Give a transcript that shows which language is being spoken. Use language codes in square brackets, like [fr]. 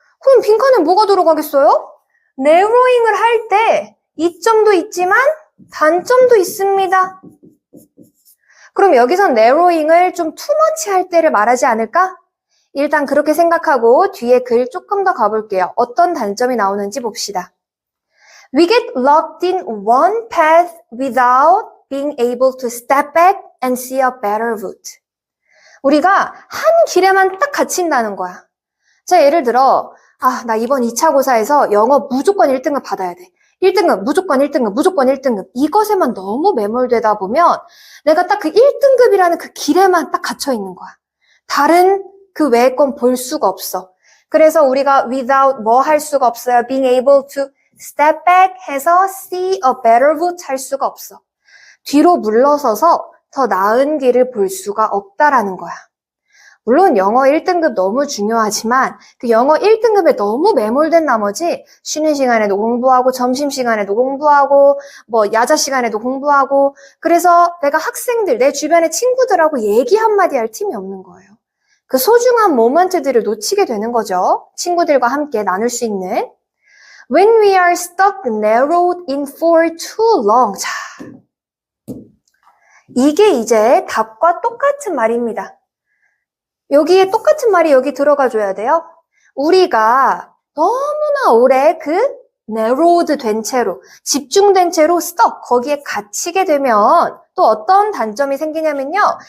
[ko] 그럼 빈칸에 뭐가 들어가겠어요? narrowing을 할 때 이점도 있지만 단점도 있습니다. 그럼 여기선 narrowing을 좀 too much 할 때를 말하지 않을까? 일단 그렇게 생각하고 뒤에 글 조금 더 가볼게요. 어떤 단점이 나오는지 봅시다. [en] We get locked in one path without being able to step back and see a better route. [ko] 우리가 한 길에만 딱 갇힌다는 거야. 자, 예를 들어 나 이번 2차 고사에서 영어 무조건 1등급 받아야 돼. 1등급, 무조건 1등급, 무조건 1등급. 이것에만 너무 매몰되다 보면 내가 딱 그 1등급이라는 그 길에만 딱 갇혀 있는 거야. 다른 그 외의 건 볼 수가 없어. 그래서 우리가 without 뭐 할 수가 없어요. [en] being able to step back 해서 see a better route [ko] 할 수가 없어. 뒤로 물러서서 더 나은 길을 볼 수가 없다라는 거야. 물론 영어 1등급 너무 중요하지만 그 영어 1등급에 너무 매몰된 나머지 쉬는 시간에도 공부하고 점심시간에도 공부하고 뭐 야자 시간에도 공부하고 그래서 내가 학생들, 내 주변의 친구들하고 얘기 한마디 할 틈이 없는 거예요. 그 소중한 모먼트들을 놓치게 되는 거죠. 친구들과 함께 나눌 수 있는. [en] When we are stuck narrowed in for too long. [ko] 자, 이게 이제 답과 똑같은 말입니다. 여기에 똑같은 말이 여기 들어가 줘야 돼요. 우리가 너무나 오래 그 narrowed 된 채로, 집중된 채로 stuck, 거기에 갇히게 되면 또 어떤 단점이 생기냐면요.